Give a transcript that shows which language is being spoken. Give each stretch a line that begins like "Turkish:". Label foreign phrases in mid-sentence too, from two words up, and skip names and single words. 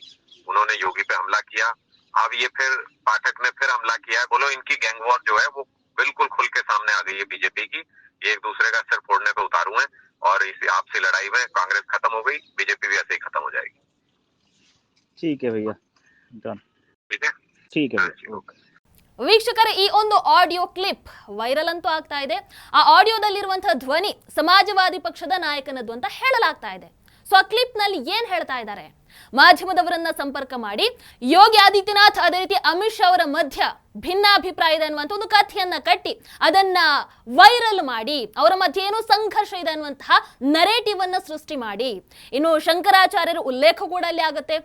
Hindi: उन्होंने योगी पे हमला किया. अब ये फिर पाठक ने फिर हमला किया है. बोलो, इनकी
English: gang war
Hindi: जो है वो बिल्कुल खुल के सामने आ गई है बीजेपी की. ये एक दूसरे का सिर फोड़ने पे उतारू हैं और इस आपसी लड़ाई में कांग्रेस खत्म हो गई, बीजेपी भी ऐसे ही खत्म हो जाएगी. ठीक है भैया, डन. ठीक है, ठीक है भैया, ओके.
Kannada: ವೀಕ್ಷಕರೇ, ಈ ಒಂದು
English: audio clip viral
Kannada: ಅಂತೂ ಆಗ್ತಾ ಇದೆ. ಆ ಆಡಿಯೋದಲ್ಲಿರುವಂತಹ ಧ್ವನಿ ಸಮಾಜವಾದಿ ಪಕ್ಷದ ನಾಯಕನದ್ದು ಅಂತ ಹೇಳಲಾಗ್ತಾ ಇದೆ. ಸೊ ಆ ಕ್ಲಿಪ್ ನಲ್ಲಿ ಏನ್ ಹೇಳ್ತಾ ಇದ್ದಾರೆ? ಮಾಧ್ಯಮದವರನ್ನ ಸಂಪರ್ಕ ಮಾಡಿ ಯೋಗಿ ಆದಿತ್ಯನಾಥ್ ಅದೇ ರೀತಿ ಅಮಿತ್ ಶಾ ಅವರ ಮಧ್ಯ ಭಿನ್ನಾಭಿಪ್ರಾಯ ಇದೆ ಅನ್ನುವಂಥ ಒಂದು ಕಥೆಯನ್ನ ಕಟ್ಟಿ ಅದನ್ನ ವೈರಲ್ ಮಾಡಿ ಅವರ ಮಧ್ಯೆ ಏನೋ ಸಂಘರ್ಷ ಇದೆ ಅನ್ನುವಂತಹ ನರೇಟಿವ್ ಅನ್ನ ಸೃಷ್ಟಿ ಮಾಡಿ, ಇನ್ನು ಶಂಕರಾಚಾರ್ಯರ ಉಲ್ಲೇಖ ಕೂಡ ಅಲ್ಲಿ ಆಗುತ್ತೆ.